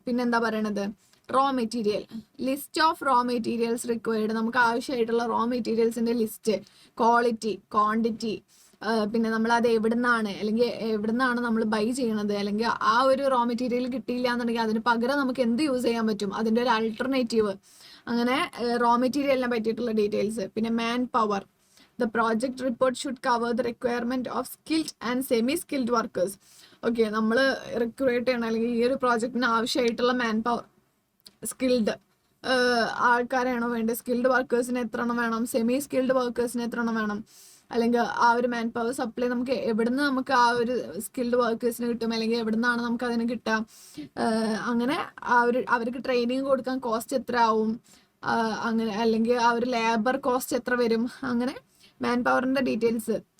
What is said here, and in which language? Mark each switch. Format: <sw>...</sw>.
<ml>പിന്നെ എന്താ പറയണത്, raw material, list of raw materials required, നമുക്ക് ആവശ്യമായിട്ടുള്ള റോ മെറ്റീരിയൽസിന്റെ ലിസ്റ്റ്, ക്വാളിറ്റി, ക്വാണ്ടിറ്റി, പിന്നെ നമ്മൾ അത് എവിടുന്നാണ് നമ്മൾ ബൈ ചെയ്യണത്, അല്ലെങ്കിൽ ആ ഒരു റോ മെറ്റീരിയൽ കിട്ടിയില്ല എന്നുണ്ടെങ്കിൽ അതിന് പകരം നമുക്ക് എന്ത് യൂസ് ചെയ്യാൻ പറ്റും, അതിൻ്റെ ഒരു ആൾട്ടർനേറ്റീവ്, അങ്ങനെ റോ മെറ്റീരിയലിനെ പറ്റിയിട്ടുള്ള ഡീറ്റെയിൽസ്.</ml> <en>പിന്നെ manpower, the project report should cover the requirement of skilled and semi-skilled workers.</en> <ml>Okay, നമ്മൾ റിക്രൂട്ട് ചെയ്യണം, അല്ലെങ്കിൽ ഈ ഒരു പ്രോജക്റ്റിന് ആവശ്യമായിട്ടുള്ള മാൻ പവർ, സ്കിൽഡ് ആൾക്കാരാണോ വേണ്ടത്, സ്കിൽഡ് വർക്കേഴ്സിന് എത്ര എണ്ണം വേണം, സെമി സ്കിൽഡ് വർക്കേഴ്സിന് എത്ര എണ്ണം വേണം, അല്ലെങ്കിൽ ആ ഒരു മാൻ പവർ സപ്ലൈ നമുക്ക് എവിടുന്ന് നമുക്ക് ആ ഒരു സ്കിൽഡ് വർക്കേഴ്സിന് കിട്ടും, അല്ലെങ്കിൽ എവിടുന്നാണ് നമുക്ക് അതിന് കിട്ടുക, അങ്ങനെ അവർക്ക് ട്രെയിനിങ് കൊടുക്കാൻ കോസ്റ്റ് എത്ര ആവും, അങ്ങനെ അല്ലെങ്കിൽ ആ ഒരു ലേബർ കോസ്റ്റ് എത്ര വരും, അങ്ങനെ മാൻ പവറിന്റെ ഡീറ്റെയിൽസ്.</ml>